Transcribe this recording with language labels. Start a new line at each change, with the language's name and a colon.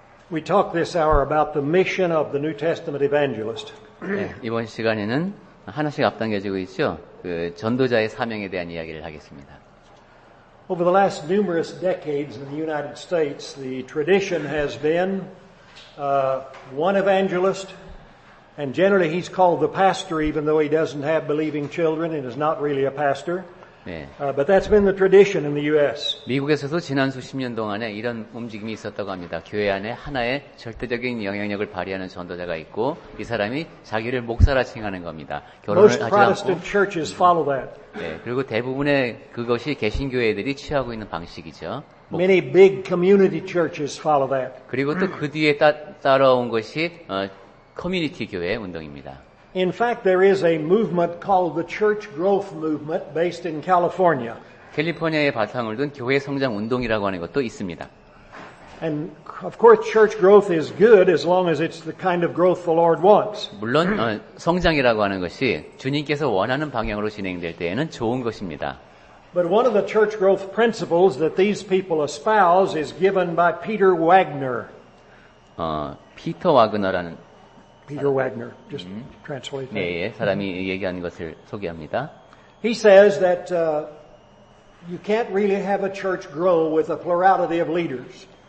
English: We talk this hour about the mission of the New Testament evangelist.
Korean: 네, 이번 시간에는 하나씩 앞당겨지고 있죠. 그 전도자의 사명에 대한 이야기를 하겠습니다.
English: Over the last numerous decades in the United States, the tradition has been one evangelist, and generally he's called the pastor even though he doesn't have believing children and is not really a pastor.
Korean: 네.
English: But that's been the tradition in the U.S.
Korean: 미국에서도 지난 수십 년 동안에 이런 움직임이 있었다고 합니다. 교회 안에 하나의 절대적인 영향력을 발휘하는 전도자가 있고 이 사람이 자기를 목사라 칭하는 겁니다. 결혼을
English: Most
Korean: 하지
English: Protestant churches follow that.
Korean: 네, 그리고 대부분의 그것이 개신교회들이 취하고 있는 방식이죠.
English: Many big community churches follow that.
Korean: 그리고 또 그 뒤에 따라온 것이 커뮤니티 교회 운동입니다.
English: In fact, there is a movement called the Church Growth Movement based in California.
Korean: 캘리포니아에 바탕을 둔 교회 성장 운동이라고 하는 것도 있습니다.
English: And of course, church growth is good as long as it's the kind of growth the Lord wants.
Korean: 물론 성장이라고 하는 것이 주님께서 원하는 방향으로 진행될 때에는 좋은 것입니다.
English: But one of the church growth principles that these people espouse is given by Peter Wagner.
Korean: 피터 와그너라는
English: Peter Wagner, just translate that.
Korean: 네, 사람이 얘기하는 것을 소개합니다.
English: He says that you can't really have a church grow with a plurality of leaders.